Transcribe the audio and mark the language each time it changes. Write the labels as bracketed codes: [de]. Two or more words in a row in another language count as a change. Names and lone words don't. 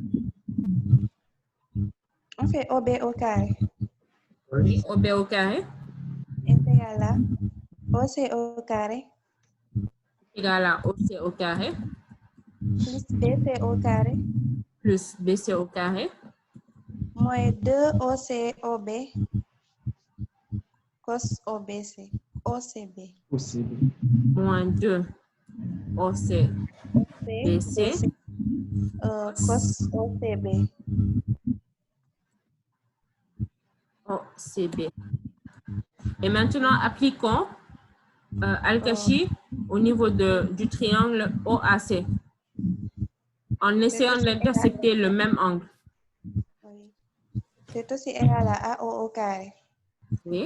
[fr] On fait OB au carré. Oui, OB au carré. Est égal à OC au carré. Égal à OC au carré. Plus BC au carré. Plus BC au carré. Moins 2 OC OB. Cos OBC. OCB. OCB. Moins 2 OC BC. Cos OCB. OCB. Et maintenant, appliquons Al-Kashi au niveau du triangle OAC en essayant d'intercepter le même angle. Oui. C'est aussi égal à AO au carré. Oui.